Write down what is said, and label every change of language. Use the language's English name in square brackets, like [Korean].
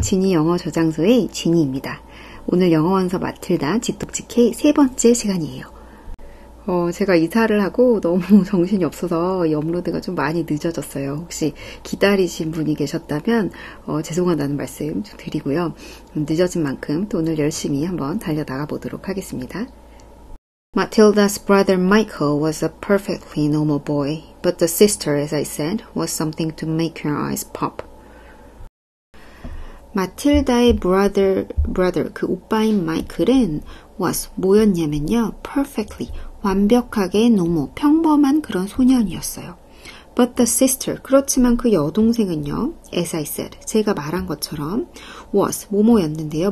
[Korean] 지니 영어 저장소의 지니입니다. 오늘 영어 원서 마틸다 직독직 K 세 번째 시간이에요. 제가 이사를 하고 너무 정신이 없어서 이 업로드가 좀 많이 늦어졌어요. 혹시 기다리신 분이 계셨다면 죄송하다는 말씀 좀 드리고요. 늦어진 만큼 또 오늘 열심히 한번 달려나가 보도록 하겠습니다. [English] Matilda's brother Michael was a perfectly normal boy, but the sister, as I said, was something to make your eyes pop. [Korean] 마틸다의 brother, 그 오빠인 마이클은 [English] was [Korean] 뭐였냐면요. [English] perfectly, [Korean] 완벽하게 [English] normal, [Korean] 평범한 그런 소년이었어요. [English] But the sister, [Korean] 그렇지만 그 여동생은요. [English] as I said, [Korean] 제가 말한 것처럼 [English] was, [Korean] 뭐뭐였는데요.